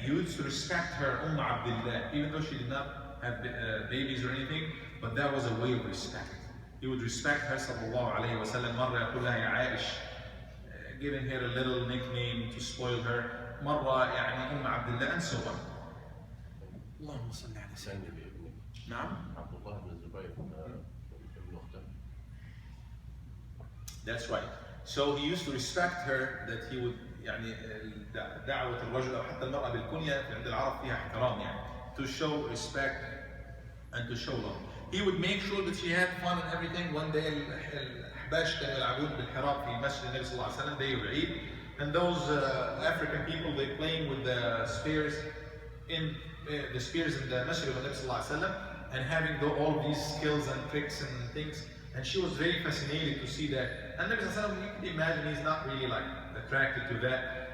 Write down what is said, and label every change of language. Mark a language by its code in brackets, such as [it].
[en] He used to respect her, Abdullah, even though she did not have babies or anything, but that was a way of respect. He would respect her sallallahu alayhi wa sallam. [ar] مرة يقول لها يا عائش, [en] giving her a little nickname to spoil her. [ar] مرة يعني عبد الله [en] and so on. [ar] اللهم صل على سيدنا. نعم. عبد الله بن الزبير ابن أخته. [en] That's right. So he used to respect her, that he would [ar] يعني دعوة الرجل أو حتى المرأة بالكنية عند العرب فيها احترام يعني, [en] to show respect and to show love. He would make sure that she had fun and everything. One day [ar] الأحباش كانوا يلعبون بالحراب في مسجد النبي صلى الله عليه وسلم, [en] day of Eid. And those African people, they playing with the spears in the masjid of the Nabi sallallahu alaihi wasallam, and having all of these skills and tricks and things. And she was very fascinated to see that. And Nabi sallallahu alaihi wasallam, you can imagine, he's not really like attracted to that.